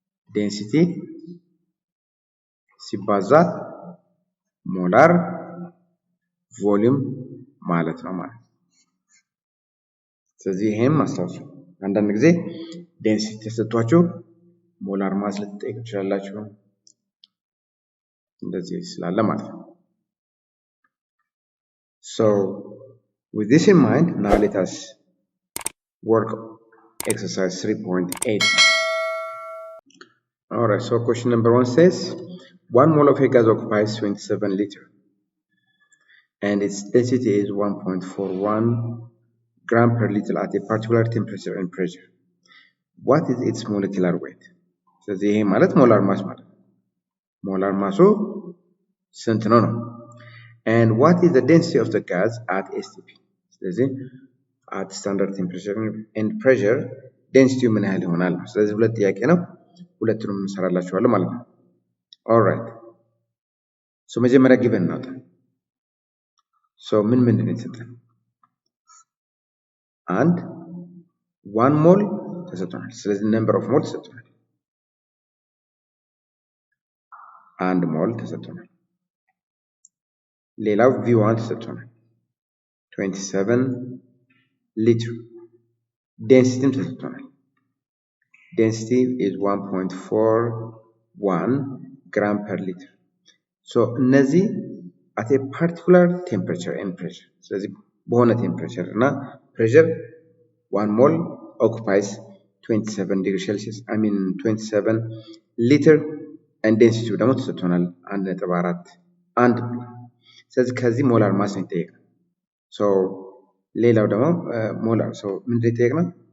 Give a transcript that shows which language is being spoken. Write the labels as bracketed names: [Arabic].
[Amharic] ዴንሲቲ ሲባዛ ሞላር ቮሊዩም ማለት ነው ማለት። ስለዚህ ይሄም አስታውሱ። አንዳንድ ጊዜ ዴንሲቲ ተሰጥቷችሁ ሞላር ማስ ልትጠይቁ ትችላላችሁ። እንደዚህ ስላለ ማለት ነው። [English] So with this in mind, now let us work exercise 3.8. Alright, so question number 1 says 1 mole of a gas occupies 27 liters and its density is 1.41 gram per liter at a particular temperature and pressure. What is its molecular weight? [Amharic] ስለዚህ ይሄ ማለት ሞላር ማስ ማለት ነው። ሞላር ማሱ ስንት ነው ነው? [English] And what is the density of the gas at STP? ስለዚህ at standard temperature and pressure density [Amharic] ምን ያህል ይሆናል? ስለዚህ ሁለት ጥያቄ ነው። ሁለቱንም እንሰራላችኋለን ማለት ነው። alright so መጀመሪያ ጊቨን እናውጣ። so ምንድን ነው የተሰጠን? አንድ 1 ሞል ተሰጥቶናል። ስለዚህ number of ሞል ተሰጥቶናል። 1 ሞል ተሰጥቶናል። ሌላው V1 ተሰጥቶናል 27 ሊትር። ዴንሲቲም ተሰጥቶናል። [English] density is 1.41 gram per liter. So እነዚህ at a particular temperature and pressure. [Amharic] ስለዚህ በሆነ ቴምፕሬቸር እና ፕሬሸር 1 ሞል [English] occupies 27 degree Celsius. I mean 27 liter and density [Amharic] ደግሞ ተሰጥቶናል 1.41 ስለዚህ ከዚህ ሞላር ማስ ነው የተጠየቀው። so ሌላው ደግሞ ሞላር so ምንድን ነው የተጠየቅነው?